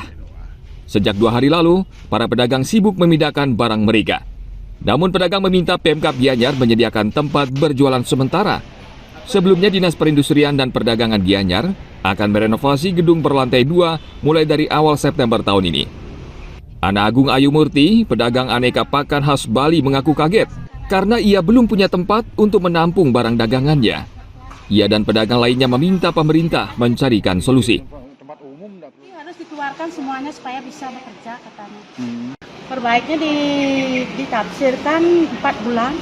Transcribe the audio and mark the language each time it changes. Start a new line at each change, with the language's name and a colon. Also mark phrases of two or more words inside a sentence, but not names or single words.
Indonesian: Sejak 2 hari lalu, para pedagang sibuk memindahkan barang mereka. Namun pedagang meminta Pemkab Gianyar menyediakan tempat berjualan sementara. Sebelumnya Dinas Perindustrian dan Perdagangan Gianyar akan merenovasi gedung berlantai 2 mulai dari awal September tahun ini. Ana Agung Ayu Murti, pedagang aneka pakan khas Bali, mengaku kaget karena ia belum punya tempat untuk menampung barang dagangannya. Ia dan pedagang lainnya meminta pemerintah mencarikan solusi. Harus dikeluarkan semuanya supaya bisa bekerja katanya. Perbaiknya ditafsirkan 4 bulan.